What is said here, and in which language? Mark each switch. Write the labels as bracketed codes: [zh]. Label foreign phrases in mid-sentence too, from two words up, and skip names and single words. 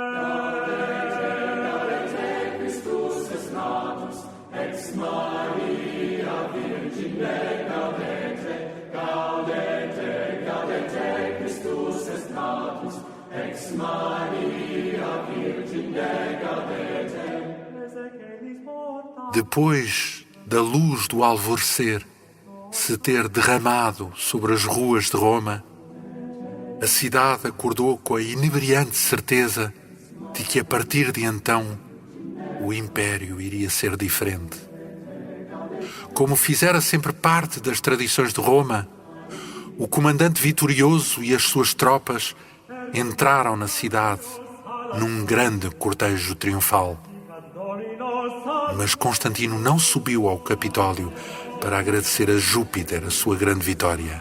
[la] Gaudete, Christus est natus, ex Maria Virgine gaudete. Gaudete, Christus est natus, ex Maria Virgine gaudete. [pt] Depois da luz do alvorecer se ter derramado sobre as ruas de Roma, a cidade acordou com a inebriante certeza de que a partir de então o Império iria ser diferente. Como fizera sempre parte das tradições de Roma, o comandante vitorioso e as suas tropas entraram na cidade num grande cortejo triunfal. Mas Constantino não subiu ao Capitólio para agradecer a Júpiter a sua grande vitória.